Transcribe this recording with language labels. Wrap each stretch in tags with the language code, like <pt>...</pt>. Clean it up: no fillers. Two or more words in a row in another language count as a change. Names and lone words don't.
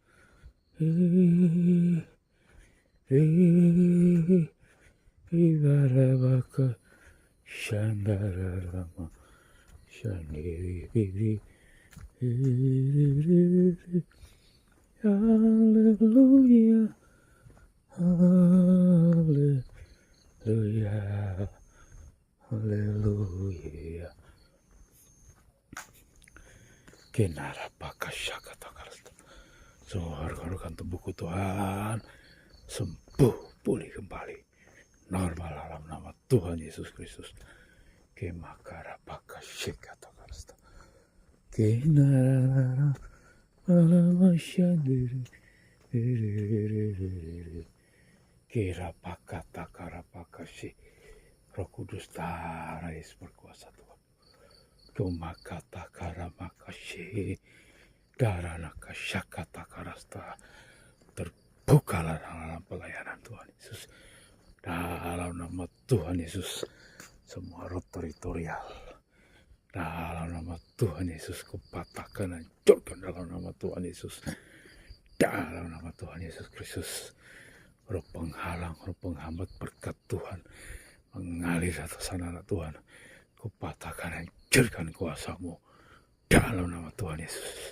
<id>ibarabaka shandarama shandiri, haleluya, haleluya, haleluya. Kenarapaka syakatakarasta. Semua organ-organ tubuhku Tuhan sembuh, pulih kembali normal dalam nama Tuhan Yesus Kristus. Kemakarapaka syakatakarasta. Kenarara malamasyandiri. Kirapakatakarapakasi. Roh Kudus Tara Yesus berkuasa Tuhan. Kumakatakaramakashi. Daranaka syakatakarasta. Terbukalah dalam pelayanan Tuhan Yesus. Dalam nama Tuhan Yesus, semua roh teritorial, dalam nama Tuhan Yesus, kupatahkan, hancurkan dalam nama Tuhan Yesus. Dalam nama Tuhan Yesus Kristus, roh penghalang, roh penghambat berkat Tuhan mengalir atas anak-anak Tuhan, kupatahkan, hancurkan kuasa-Mu dalam nama Tuhan Yesus.</id>